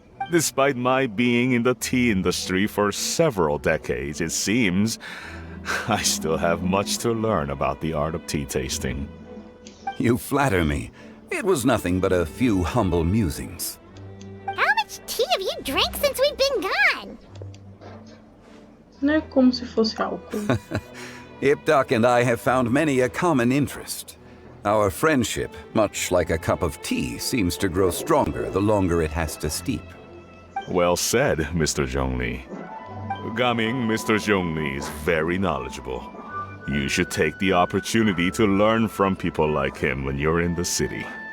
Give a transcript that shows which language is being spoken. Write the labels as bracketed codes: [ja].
[en] Despite my being in the tea industry for several decades, it seems I still have much to learn about the art of tea tasting. You flatter me. It was nothing but a few humble musings. How much tea have you drank since we've been gone? [pt] Não é como se fosse álcool. [en] Ipdak and I have found many a common interest. Our friendship, much like a cup of tea, seems to grow stronger the longer it has to steep. Well said, Mr. Zhongli. Gaming, Mr. Zhongli is very knowledgeable. You should take the opportunity to learn from people like him when you're in the city.